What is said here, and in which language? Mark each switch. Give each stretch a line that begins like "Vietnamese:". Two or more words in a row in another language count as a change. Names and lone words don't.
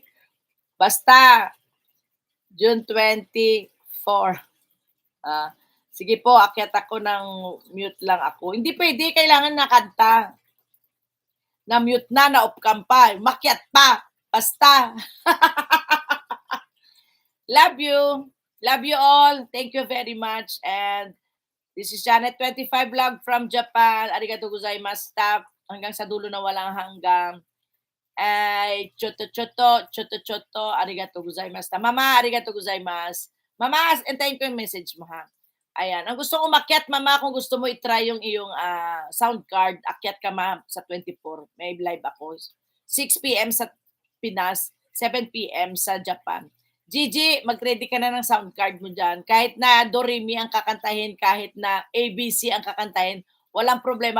Filipino: Basta. June 24. Sige po, akyat ako ng mute lang ako. Hindi pwede, kailangan nakanta. Na-mute na
English: off cam
Filipino: pa. Makyat pa. Basta.
English: Love you. Love you all. Thank you very much. And this is Janet25 vlog from Japan.
Japanese: ありがとうございます.
Filipino: Hanggang sa dulo na walang hanggang. Ay,
Japanese: ちょっと. ありがとうございます. Mama, ありがとうございます.
Filipino: Mama, antayin ko yung message mo ha. Ayan. Ang gusto kong umakyat, mama, kung gusto mo itry yung iyong
English: sound card,
Filipino: akyat ka ma sa 24. May live ako. 6 p.m. sa Pinas, 7 p.m. sa Japan. Gigi, mag-ready ka na ng
English: sound card
Filipino: mo dyan. Kahit na Doremi ang kakantahin, kahit na ABC ang kakantahin, walang problema.